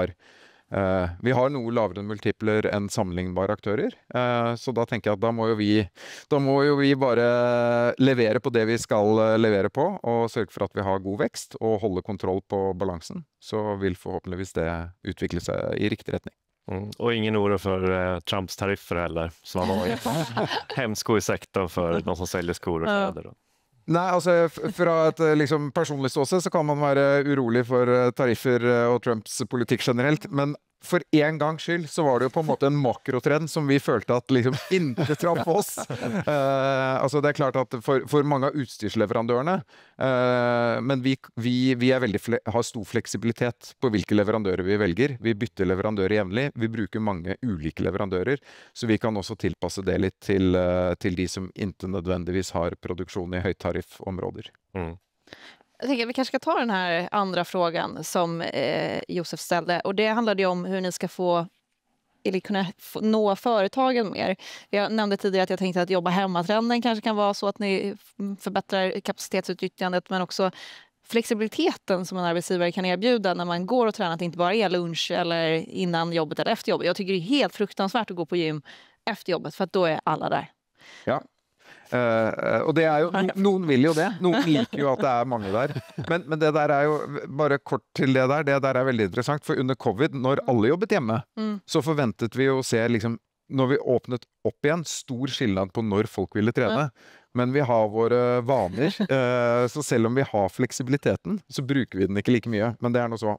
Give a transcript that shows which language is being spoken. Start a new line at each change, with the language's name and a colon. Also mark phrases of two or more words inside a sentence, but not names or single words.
Norwegian: vi har noe lavere multipler enn sammenlignbare aktører, så da tenker jeg at da må jo vi bare levere på det vi skal levere på, og sørge for at vi har god vekst og holde kontroll på balansen. Så vil forhåpentligvis det utvikle seg i riktig retning.
Swedish: Och ingen oro för Trumps tariffer heller, som har varit hemsko i sektorn för de som säljer skor och kläder.
Norwegian: Nei, altså fra et liksom personlig ståsted så kan man være urolig for tariffer og Trumps politikk generelt, men for en gangs skyld så var det jo på en måte en makrotrend som vi følte at liksom ikke traff oss. Altså det er klart at for mange av utstyrsleverandørene, men vi har stor fleksibilitet på hvilke leverandører vi velger. Vi bytter leverandører jevnlig, vi bruker mange ulike leverandører, så vi kan også tilpasse det litt til de som ikke nødvendigvis har produksjon i høytariffområder.
Swedish: Jag tänker att vi kanske ska ta den här andra frågan som Josef ställde. Och det handlade ju om hur ni ska få, eller kunna nå företagen mer. Jag nämnde tidigare att jag tänkte att jobba hemmatrenden kanske kan vara så att ni förbättrar kapacitetsutnyttjandet, men också flexibiliteten som en arbetsgivare kan erbjuda när man går och tränar, att det inte bara är lunch eller innan jobbet eller efter jobbet. Jag tycker det är helt fruktansvärt att gå på gym efter jobbet, för att då är alla där. Ja.
Norwegian: Og det jo, noen vil jo det, noen liker jo at det mange der, men det der jo, bare kort til det der veldig interessant, for under covid, når alle jobbet hjemme, så forventet vi å se liksom, når vi åpnet opp igjen, stor skillnad på når folk ville trene, men vi har våre vaner, så selv om vi har fleksibiliteten, så bruker vi den ikke like mye, men det noe så.